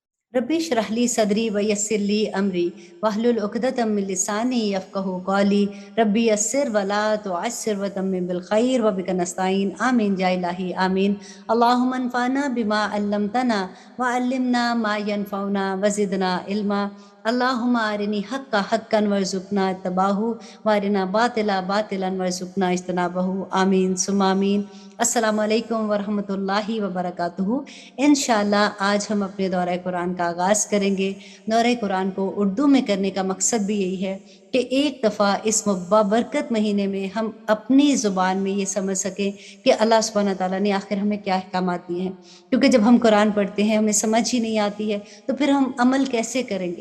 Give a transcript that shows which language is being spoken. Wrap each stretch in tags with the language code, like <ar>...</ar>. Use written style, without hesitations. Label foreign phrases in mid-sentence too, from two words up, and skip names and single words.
<ar>رب اشرح لي صدري ويسر لي أمري واحلل عقدة من لساني يفقهوا قولي رب يسر ولا تعسر وتمم بالخير وبك نستعين آمين يا إلهي آمين. اللهم انفعنا بما علمتنا وعلمنا ما ينفعنا وزدنا علما. اللهم أرني الحق حقا وارزقنا اتباعه وأرنا الباطل باطلا وارزقنا اجتنابه. آمين ثم آمين. السلام عليكم ورحمة الله وبركاته.</ar> <ur>ان شاء اللہ آج ہم اپنے دورۂ قرآن کا آغاز کریں گے. دورۂ قرآن کو اردو میں کرنے کا مقصد بھی یہی ہے کہ ایک دفعہ اس بابرکت مہینے میں ہم اپنی زبان میں یہ سمجھ سکیں کہ اللہ</ur> <ar>سبحانه وتعالى</ar> <ur>نے آخر ہمیں کیا احکامات دیے ہیں. کیونکہ جب ہم قرآن پڑھتے ہیں ہمیں سمجھ ہی نہیں آتی ہے تو پھر ہم عمل کیسے کریں گے.</ur>